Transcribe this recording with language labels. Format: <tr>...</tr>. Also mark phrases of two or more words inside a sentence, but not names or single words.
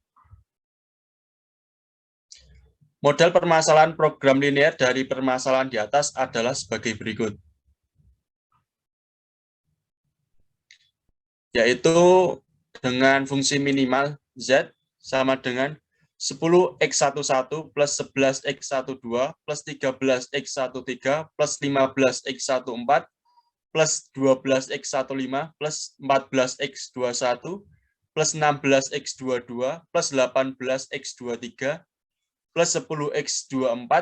<id>Model permasalahan program linear dari permasalahan di atas adalah sebagai berikut. Yaitu dengan fungsi minimal Z sama dengan 10x11 plus 11x12 plus 13x13 plus 15x14 plus 12x15 plus 14x21 plus 16x22 plus 18x23 plus 10x24</id>